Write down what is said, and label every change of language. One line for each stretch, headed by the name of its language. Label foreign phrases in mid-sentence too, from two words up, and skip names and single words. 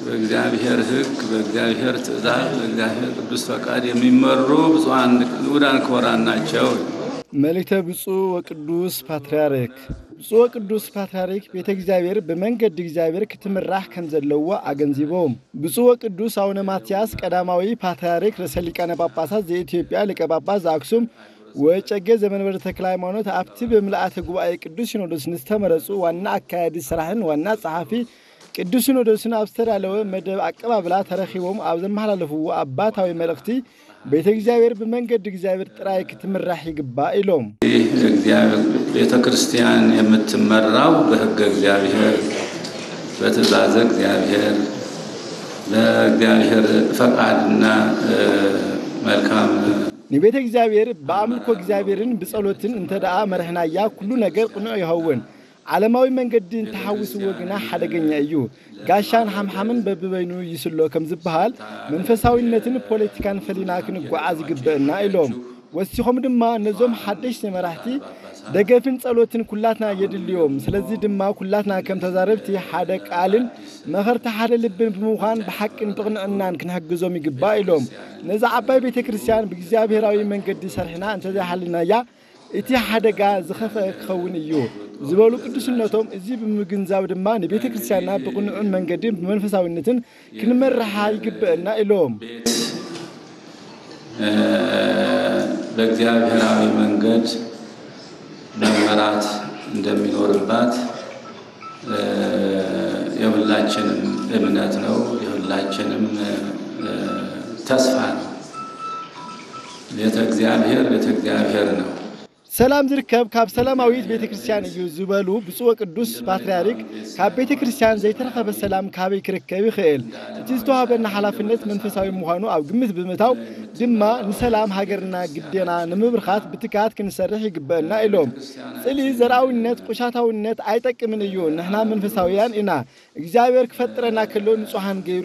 Amharic: በእግዚአብሔር ሕግ በእግዚአብሔር ትእዛዝ በእግዚአብሔር ቅዱስ ፈቃድ የሚመሩ ብፁዓን ንዑዳን ክቡራን ናቸው።
Tigrinya: መልእክተ ብፁዕ ወቅዱስ ፓትርያርክ ብፁዕ ወቅዱስ ፓትርያርክ ቤተ እግዚአብሔር በመንገድ እግዚአብሔር ክትምራሕ ከም ዘለዎ አገንዝቦም ብፁዕ ወቅዱስ አቡነ ማትያስ ቀዳማዊ ፓትርያርክ ርእሰ ሊቃነ ጳጳሳት ዘኢትዮጵያ ሊቀ ጳጳስ ዘአክሱም ወጨጌ ዘመንበረ ተክለ ሃይማኖት አብቲ በምልአተ ጉባኤ ቅዱስ ሲኖዶስ ንስተመረጹ ዋና አካያዲ ስራህን ዋና ጸሐፊ ቅዱስ ሲኖዶስን አብስተዳለወ መደብ አቀባብላ ተረኺቦም አብዘመሐላለፉ አባታዊ መልእክቲ ቤተ እግዚአብሔር በመንገድ እግዚአብሔር ጥራይ ክትምራሕ ይግባ ኢሎም
Amharic: እግዚአብሔር ቤተ ክርስቲያን የምትመራው በሕገ እግዚአብሔር በትእዛዝ እግዚአብሔር ለእግዚአብሔር ፈቃድና መልካም
Tigrinya: ንቤተ እግዚአብሔር በአምልኮ እግዚአብሔርን በጸሎትን እንተዳአ መርህናያ ሁሉ ነገር ቅኑዕ ይኸውን ዓለማዊ መንገድን ተሐውስ ወግና ሓደገኛ እዩ ጋሻን ሓምሓምን በብበይኑ ይስሎ ከም ዝበሃል መንፈሳዊነትን ፖለቲካን ፈሊና ክንጓዓዝ ይግበአና ኢሎም ወሲኾም ድማ ነዞም ሓደሽቲ መራሕቲ ደገፍን ጸሎትን ኩላትና የድልዮም ስለዚህ ድማ ኩላትና ከም ተዛረብቲ ሓደ ቃልን መኸርታ ሓደ ልብን ብምዃን ብሓቅን ብቕንዕናን ክንሕግዞም ይግባ ኢሎም ነዛ ዓባይ ቤተ ክርስቲያን ብእግዚአብሔራዊ መንገዲ ሰርሕና እንተዘይሓልናያ እቲ ሓደጋ ዝኸፈ ክኸውን እዩ ዝበሉ ቅዱስነቶም እዚ ብምግንዛብ ድማ ንቤተ ክርስቲያንና ብቕንዑን መንገድን ብመንፈሳዊነትን ክንመርሓ ይግበአና ኢሎም
Amharic: በእግዚአብሔራዊ መንገድ መመራት እንደሚኖርባት የሁላችንም እምነት ነው የሁላችንም ተስፋ ነው ቤተ እግዚአብሔር ነው
Tigrinya: ሰላም ዝርከብ ካብ ሰላማዊት ቤተ ክርስቲያን እዩ ዝበሉ ብፁዕ ወቅዱስ ፓትርያርክ ካብ ቤተ ክርስቲያን ዘይተረኸበ ሰላም ካብ ይክርከብ ይኽእል እቲ ዝተዋሃበና ሓላፍነት መንፈሳዊ ምዃኑ ኣብ ግምት ብምእታው ድማ ንሰላም ሃገርና ግዴና ንምብርኻት ብትካት ክንሰርሕ ይግበአና ኢሎም ጽሊ ዘራዊነት ቁሻታውነት አይጠቅምን እዩ ንሕና መንፈሳውያን ኢና እግዚአብሔር ክፈጥረና ከሎ ንጹሃን ገይሩ